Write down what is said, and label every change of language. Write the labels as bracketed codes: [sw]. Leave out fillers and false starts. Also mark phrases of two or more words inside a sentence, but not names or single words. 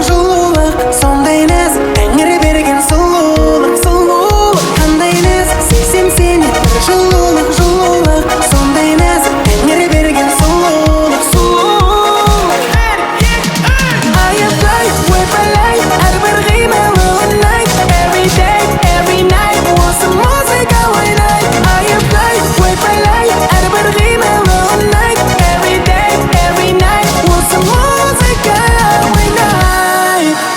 [kk] Сондай нәз тәңір берген сұлулық. Қандай нәз сезем сенен бір жылулық. Сондай нәз тәңір берген сұлулық. Айыплай, ойпалай, әрбір қимылы ұнайды. [en] Every day, every night, [kk] осы музыка ойнайды. Айыплай, ойпалай, әрбір қимылы ұнайды. [en] Every day, every night, [kk] осы музыка ойнайды.